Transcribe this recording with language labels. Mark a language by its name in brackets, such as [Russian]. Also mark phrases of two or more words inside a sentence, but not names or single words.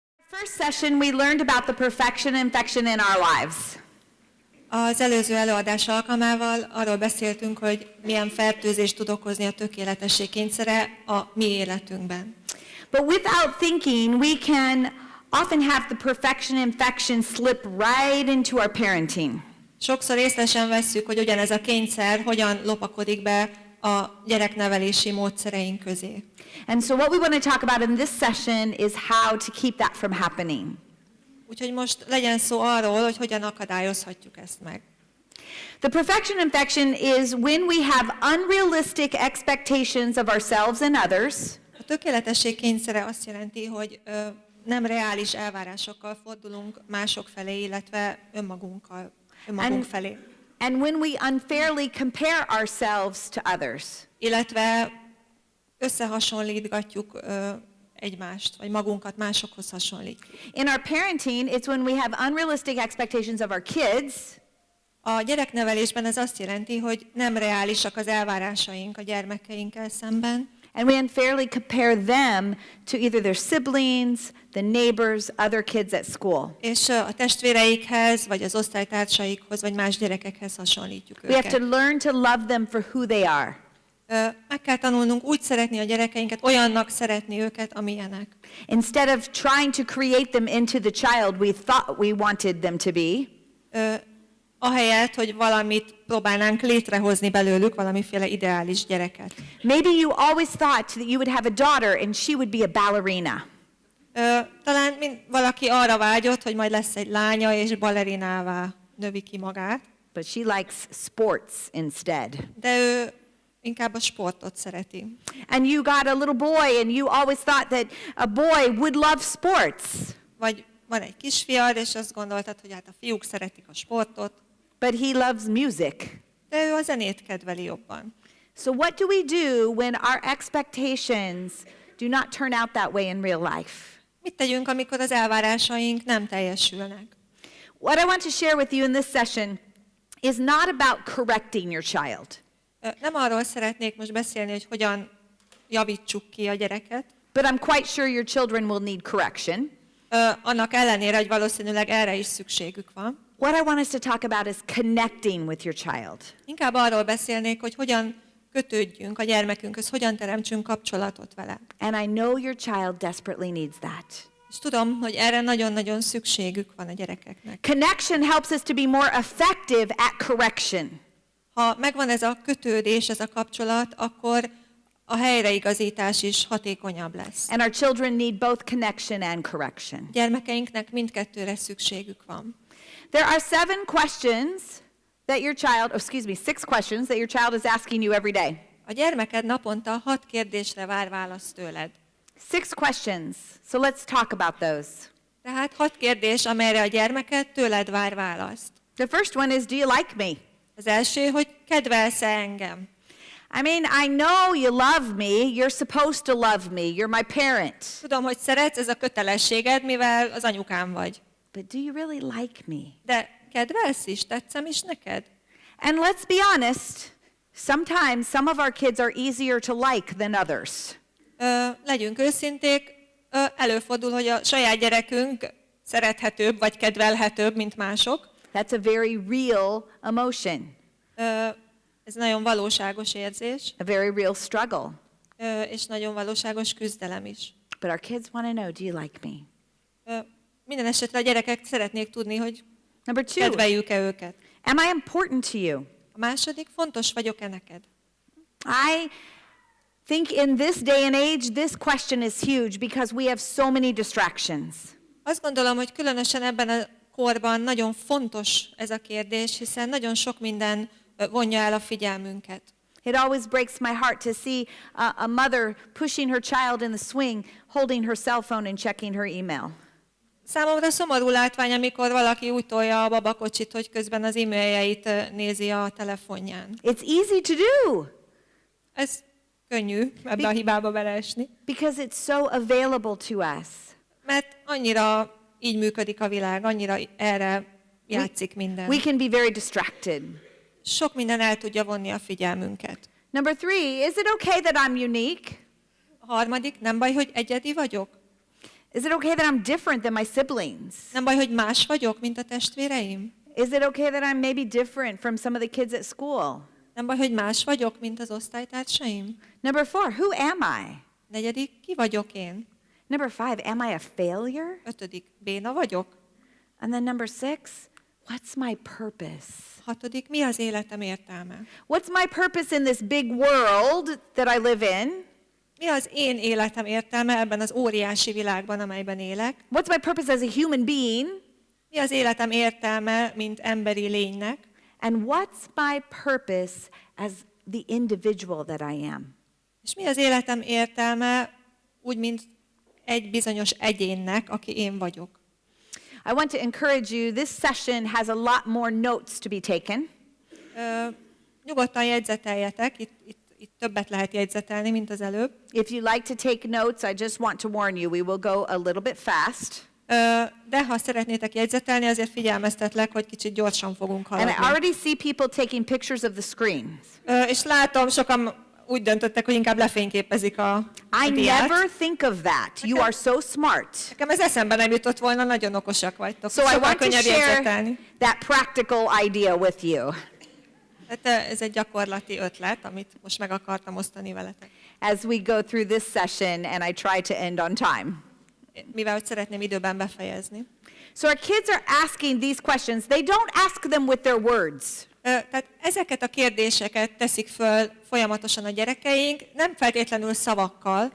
[English] First session, we learned about the perfection and infection in our lives. [Hungarian] Az előző előadás alkalmával arról beszéltünk, hogy milyen fertőzést tud okozni a tökéletesség kényszere a mi életünkben. [English] But without thinking, we can often have the perfection and infection slip right into our parenting. [Hungarian] Sokszor észre sem vesszük, hogy ugyanez a kényszer hogyan lopakodik be a gyereknevelési módszereink közé. [English] And so what we want to talk about in this session is how to keep that from happening. [Hungarian] Úgyhogy most legyen szó arról, hogy hogyan akadályozhatjuk ezt meg. [English] The perfection infection is when we have unrealistic expectations of ourselves and others. [Hungarian] A tökéletesség kényszere azt jelenti, hogy nem reális elvárásokkal fordulunk mások felé, illetve önmagunk felé. [English] And when we unfairly compare ourselves to others. [Hungarian] Illetve összehasonlítgatjuk egymást, vagy magunkat másokhoz hasonlítjuk. [English] In our parenting, it's when we have unrealistic expectations of our kids. [Hungarian] A gyereknevelésben ez azt jelenti, hogy nem reálisak az elvárásaink a gyermekeinkkel szemben. [English] And we unfairly compare them to either their siblings, the neighbors, other kids at school. [Hungarian] És a testvéreikhez, vagy az osztálytársaikhoz, vagy más gyerekekhez hasonlítjuk [English] We have to [Hungarian] őket. [English] learn to love them for who they are. [Hungarian] Meg kell tanulnunk úgy szeretni a gyerekeinket, olyannak szeretni őket, amilyenek. [English] Instead of trying to create them into the child we thought we wanted them to be, [Hungarian] Ahelyett, hogy valamit próbálnánk létrehozni belőlük, valamiféle ideális gyereket. [English] maybe you always thought that you would have a daughter and she would be a ballerina. [Hungarian] Talán valaki arra vágyott, hogy majd lesz egy lánya, és balerinává növi ki magát. [English] But she likes sports instead. [Hungarian] De ő inkább a sportot szereti. [English] And you got a little boy and you always thought that a boy would love sports. [Hungarian] Vagy van egy kisfiad, és azt gondoltad, hogy hát a fiúk szeretik a sportot, [English] But he loves music. [Hungarian] de ő a zenét kedveli jobban. [English] So what do we do when our expectations do not turn out that way in real life? [Hungarian] Mit tegyünk, amikor az elvárásaink nem teljesülnek? [English] What I want to share with you in this session is not about correcting your child. [Hungarian] Nem arról szeretnék most beszélni, hogy hogyan javítsuk ki a gyereket, [English] But I'm quite sure your children will need correction. [Hungarian] Annak ellenére, hogy valószínűleg erre is szükségük van. [English] What I want us to talk about is connecting with your child. [Hungarian] Inkább arról beszélnék, hogy hogyan kötődjünk a gyermekünkhöz, hogyan teremtsünk kapcsolatot vele. [English] And I know your child desperately needs that. [Hungarian] És tudom, hogy erre nagyon-nagyon szükségük van a gyerekeknek. [English] Connection helps us to be more effective at correction. [Hungarian] Ha megvan ez a kötődés, ez a kapcsolat, akkor a helyreigazítás is hatékonyabb lesz. [English] And our children need both connection and correction. [Hungarian] Gyermekeinknek mindkettőre szükségük van. [English] There are 6 questions that your child is asking you every day. [Hungarian] A gyermeked naponta 6 kérdésre vár választ tőled. [English] 6 questions. So let's talk about those. [Hungarian] Tehát 6 kérdés, amelyre a gyermeked tőled vár választ. [English] The first one is, do you like me? [Hungarian] Az első, hogy kedvelsz-e engem? [English] I mean, I know you love me. You're supposed to love me. You're my parent. [Hungarian] Tudom, hogy szeretsz, ez a kötelességed, mivel az anyukám vagy. [English] But do you really like me? [Hungarian] De kedvelsz is, tetszem is neked? [English] And let's be honest, sometimes some of our kids are easier to like than others. [Hungarian] Legyünk őszinték, előfordul, hogy a saját gyerekünk szerethetőbb vagy kedvelhetőbb, mint mások. [English] That's a very real emotion, [Hungarian] Ez nagyon valóságos érzés, [English] a very real struggle. [Hungarian] és nagyon valóságos küzdelem is. [English] But our kids want to know, do you like me? [Hungarian] Minden esetre a gyerekek szeretnék tudni, hogy [English] Number 2, [Hungarian] kedveljük-e őket. [English] am I important to you? [Hungarian] A második, fontos vagyok-e neked? [English] I think in this day and age, this question is huge because we have so many distractions. [Hungarian] Azt gondolom, hogy különösen ebben a korban nagyon fontos ez a kérdés, hiszen nagyon sok minden vonja el a figyelmünket. [English] It always breaks my heart to see a mother pushing her child in the swing, holding her cell phone and checking her email. [Hungarian] Számomra szomorú látvány, amikor valaki úgy tolja a babakocsit, hogy közben az e-mailjeit nézi a telefonján. [English] It's easy to do [Hungarian] Ez könnyű ebbe a hibába beleesni, [English] because it's so available to us. [Hungarian] mert annyira így működik a világ, annyira erre játszik minden. [English] We can be very distracted. [Hungarian] Sok minden el tudja vonni a figyelmünket. [English] Number 3, is it okay that I'm unique? [Hungarian] A harmadik, nem baj, hogy egyedi vagyok? [English] Is it okay that I'm different than my siblings? [Hungarian] Nem baj, hogy más vagyok, mint a testvéreim? [English] Is it okay that I'm maybe different from some of the kids at school? [Hungarian] Nem baj, hogy más vagyok, mint az osztálytársaim? [English] Number 4, who am I? [Hungarian] 4. Ki vagyok én? [English] Number 5, am I a failure? [Hungarian] 5. Béna vagyok? [English] And then number 6, what's my purpose? [Hungarian] 6. Mi az életem értelme? [English] What's my purpose in this big world that I live in? [Hungarian] Mi az én életem értelme ebben az óriási világban, amelyben élek? [English] What's my purpose as a human being? [Hungarian] Mi az életem értelme, mint emberi lénynek? [English] And what's my purpose as the individual that I am? [Hungarian] És mi az életem értelme úgy, mint egy bizonyos egyénnek, aki én vagyok? [English] I want to encourage you, this session has a lot more notes to be taken. [Hungarian] Nyugodtan jegyzeteljetek, itt többet lehet jegyzetelni, mint az előbb. [English] If you like to take notes, I just want to warn you, we will go a little bit fast. [Hungarian] De ha szeretnétek jegyzetelni, azért figyelmeztetlek, hogy kicsit gyorsan fogunk [English] And I [Hungarian] haladni. [English] already see people taking pictures of the screen. [Hungarian] És látom, sokan úgy döntöttek, hogy inkább lefényképezik a [English] I [Hungarian] diát. [English] never think of that. You are so smart. [Hungarian] Nekem ez eszembe nem jutott volna, nagyon okosak vagytok. [English] So I [Hungarian] Sokkal [English] want to [Hungarian] könnyebb [English] share [Hungarian] jegyzetelni. [English] that practical idea with you. [Hungarian] Tehát ez egy gyakorlati ötlet, amit most meg akartam osztani veletek. [English] As we go through this session and I try to end on time. [Hungarian] Mivel hogy szeretném időben befejezni. [English] So our kids are asking these questions. They don't ask them with their words. [Hungarian] Tehát ezeket a kérdéseket teszik föl folyamatosan a gyerekeink, nem feltétlenül szavakkal,